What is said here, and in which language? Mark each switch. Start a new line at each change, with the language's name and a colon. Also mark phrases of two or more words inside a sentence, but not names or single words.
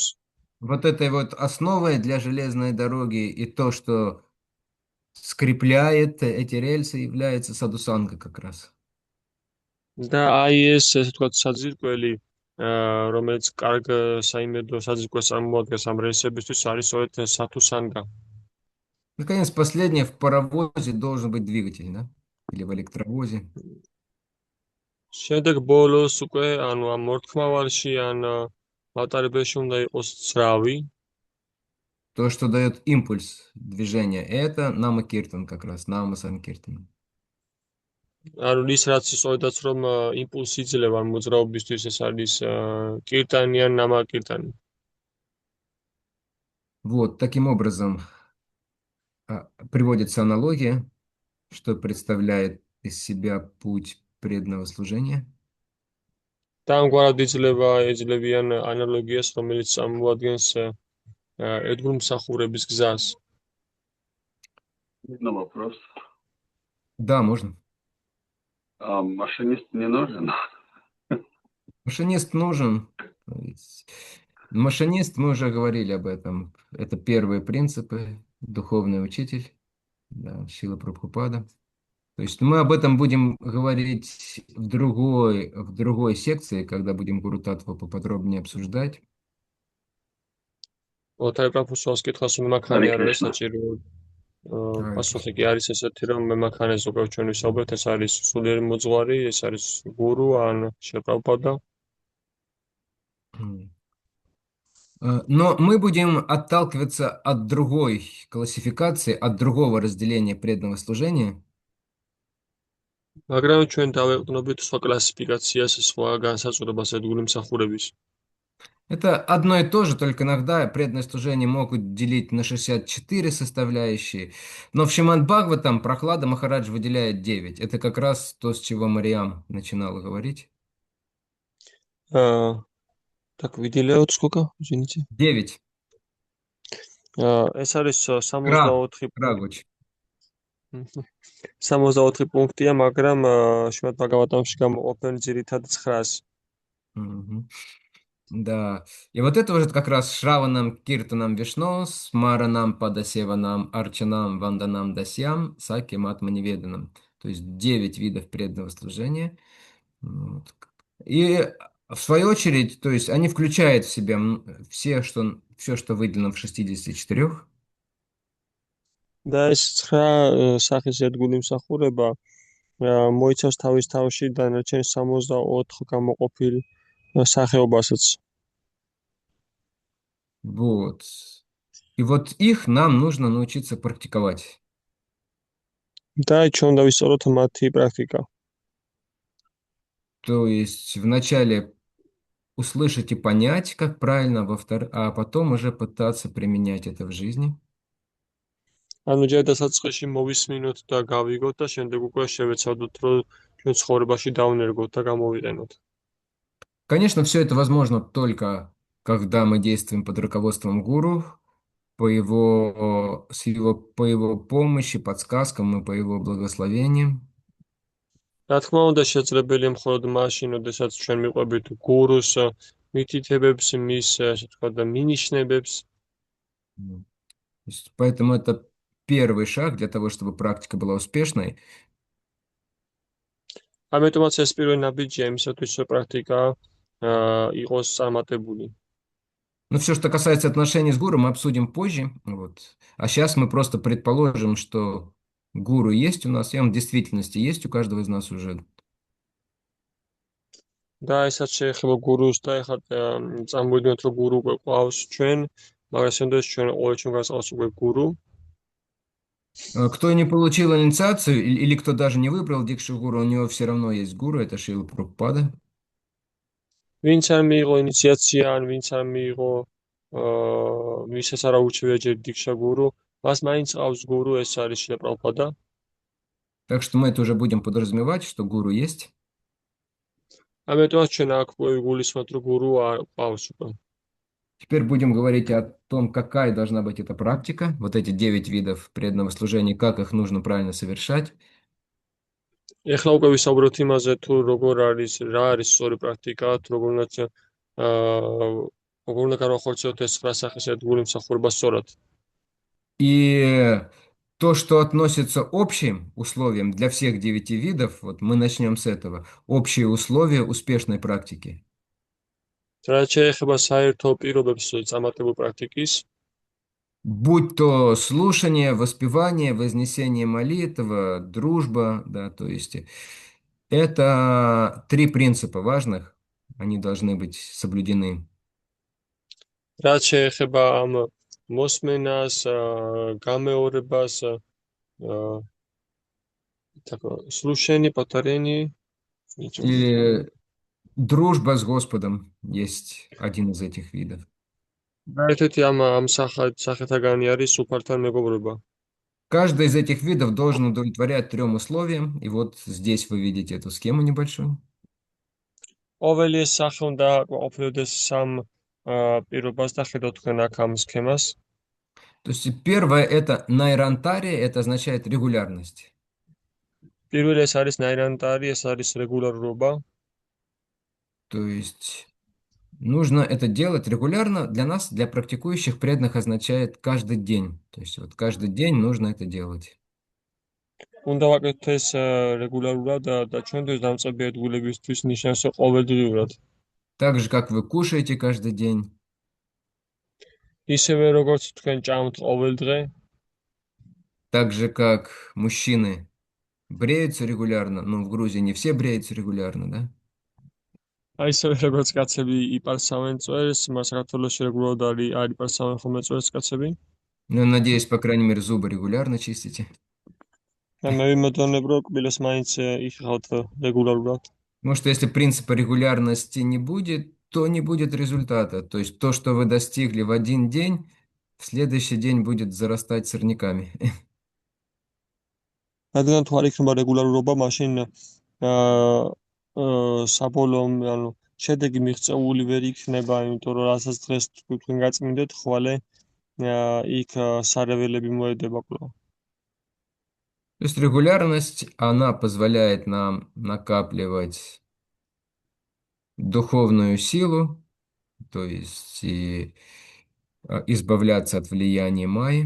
Russian: Вот этой вот основой для железной дороги и то, что скрепляет эти рельсы, является садусанга как раз.
Georgian: და აი ეს ესე ვთქვათ საძირკველი, რომელიც კარგ საიმედო საძირკველს წარმოადგენს ამ რელსებისთვის, არის სწორედ სათუსანგა.
Russian: Наконец, последнее, в паровозе должен быть двигатель, да? Или в электровозе.
Georgian: შემდეგ ბოლოს უკვე, ანუ ამ მორთქმავალში ან მატარებელში უნდა იყოს ძრავი.
Russian: То, что дает импульс движения, это Нама Киртан как раз, Нама Санкиртан.
Georgian: ანუ ის რაც სწორედაც რომ იმპულსი იძლევა მოძრაობისთვის ეს არის კირტანი ან ნამაკირტანი.
Russian: Вот, таким образом приводится аналогия, что представляет из себя путь преданного служения.
Georgian: და ამგვარად ეძლებიან ანალოგიას, რომელიც წარმოადგენს ედგრუმსახურების გზას.
Russian: Один вопрос. Да, можно. А машинист не нужен? Машинист нужен. Машинист, мы уже говорили об этом. Это первые принципы. Духовный учитель. Да, Шрила Прабхупада. То есть мы об этом будем говорить в другой секции, когда будем Гуру Таттву поподробнее обсуждать.
Georgian: ოთარ პროფესორს კითხავს რომ მანქანა არ არის საჭირო. პასუხი კი არის ესეთი რომ მანქანას უკვე ჩვენ ვისაუბრეთ, ეს არის სულიერი მოძღვარი, ეს არის გურუ ან შეპრაბოდა.
Russian: Но мы будем отталкиваться от другой классификации, от другого разделения преданного служения.
Georgian: მაგრამ ჩვენ დავეყრდნობით სხვა კლასიფიკაციას, სხვა განსაზღვრებას ედგული მსახურების.
Russian: Это одно и то же, только иногда преданное служение могут делить на 64 составляющие. Но в Шримад Бхагаватам Прохлада Махарадж выделяет 9. Это как раз то, с чего Мариам начинала говорить. Так, выделяют сколько, извините? 9.
Georgian: ეს არის 64 Крагуч. 64 პუნქტია, მაგრამ Шримад Бхагаватамში გამოყოფენ ძირითად 9-ს.
Russian: Да. И вот это уже как раз
Sanskrit: श्रवणं कीर्तनं विष्णोः स्मरणं पादसेवनं अर्चनं वन्दनं दास्यं सख्यं आत्मनिवेदनं.
Russian: То есть 9 видов преданного служения. Вот. И в свою очередь, то есть они включают в себя все, что выделено в 64.
Georgian: და ეს 9 სახის ერთგული მსახურება მოიცავს თავის თავში დანარჩენ 64 გამოყოფილ სახეობასაც.
Russian: Вот. И вот их нам нужно научиться практиковать. Да,
Georgian: ჩვენ უნდა ვისწავლოთ მათი პრაქტიკა.
Russian: То есть вначале услышать и понять, как правильно, а потом уже пытаться применять это в жизни.
Georgian: ანუ ჯერ დასაწყისში მოვისმინოთ და გავიგოთ და შემდეგ უკვე შევეცადოთ, რომ ჩვენ ცხოვრებაში დავნერგოთ და გამოვიყენოთ.
Russian: Конечно, все это возможно только когда мы действуем под руководством гуру, по его помощи, подсказкам и по его благословениям.
Georgian: რა თქმა უნდა, შესაძლებელია მხოლოდ მაშინ, როდესაც ჩვენ მიყვებით გურუს მითითებებს, მის, ასე ვთქვათ, და მინიშნებებს.
Russian: Поэтому это первый шаг для того, чтобы практика была успешной.
Georgian: ამიტომაც ეს პირველი ნაბიჯია იმისათვის, რომ პრაქტიკა იყოს წარმატებული.
Russian: Ну, все, что касается отношений с гуру, мы обсудим позже. Вот. А сейчас мы просто предположим, что гуру есть у нас, и он в действительности есть у каждого из нас уже.
Georgian: და ესაც შეეხება გურუს და ეხლა წარმოვიდგინოთ, რომ გურუ უკვე ყავს ჩვენ, მაგრამ შემდეგ ჩვენ ყოველ ჩვენ გასყავს უკვე გურუ.
Russian: Кто не получил инициацию или кто даже не выбрал дикшу гуру, у него все равно есть гуру, это Шрила Прабхупада.
Georgian: ვინც არ მიიღო ინიციაცია, ან ვინც არ მიიღო ვისაც არ აუჩევია ჯერ დიქშა გურუ, მას მაინც ყავს გურუ, ეს არის შრილა პრაბჰუპადა.
Russian: Так что мы это уже будем подразумевать, что гуру есть.
Georgian: ამიტომაც ჩვენ აქ გულისხმობთ, რომ გურუ ყავს უკვე.
Russian: Теперь будем говорить о том, какая должна быть эта практика, вот эти 9 видов преданного служения, как их нужно правильно совершать.
Georgian: ეხლა უკვე ვისაუბროთ იმაზე, თუ რა არის სწორი პრაქტიკა, როგორ უნდა განვახორციელოთ ეს 9 სახის ერთგული მსახურება სწორად.
Russian: И то, что относится общим условиям для всех 9 видов, вот мы начнем с этого. Общие условия успешной практики.
Georgian: რაც შეეხება საერთო პირობებს წარმატებული პრაქტიკის,
Russian: Будь то слушание, воспевание, вознесение молитва, дружба, да, то есть это 3 принципа важных, они должны быть соблюдены.
Georgian: რაც შეეხება ამ მოსმენას, გამეორებას
Russian: Так, слушание, повторение. Или дружба с Господом есть один из этих видов.
Georgian: ერთ-ერთი ამ სახეთაგანი არის სუფართან მეგობრობა.
Russian: Каждый из этих видов должен удовлетворять 3 условиям. И вот здесь вы видите эту схему небольшую.
Georgian: ყოველი ეს სახე უნდა ყოფილდეს სამ პირობას და ხედავთ თქვენ აქ ამ სქემას.
Russian: То есть первое это найрантария, это означает регулярность.
Georgian: პირველი ეს არის ნაირანტარი, ეს არის რეგულარობა.
Russian: То есть нужно это делать регулярно. Для нас, для практикующих преданных, означает каждый день. То есть вот каждый день нужно это делать.
Georgian: უნდა ვაკეთოთ ეს რეგულარულად და ჩვენთვის დამწყები ადგილებისთვის ნიშნავს ყოველდღიურად.
Russian: Так же, как вы кушаете каждый день.
Georgian: ისევე როგორც თქვენ ჭამთ ყოველდღე,
Russian: Так же, как мужчины бреются регулярно. Ну, в Грузии не все бреются регулярно, да?
Georgian: აი ისევე როგორც კაცები იპარსავენ წვერს, საქართველოში რეგულარულად არ იპარსავენ ხოლმე წვერს კაცები.
Russian: Ну, надеюсь, по крайней мере, зубы регулярно чистите.
Georgian: და მე ვიმედოვნებ, რომ კბილას მაინც იხავთ რეგულარულად.
Russian: Потому что если принципа регулярности не будет, то не будет результата. То есть то, что вы достигли в один день, в следующий день будет зарастать сорняками.
Georgian: რადგან თუ არ იქნება რეგულარობა, მაშინ საბოლოო ანუ შედეგი მიღწეული ვერ იქნება, იმიტომ რომ რასაც დღეს თქვენ გაწმინდეთ, ხვალე იქ სარეველები მოედება კვლავ.
Russian: То есть регулярность, она позволяет нам накапливать духовную силу, то есть и избавляться от влияния майи.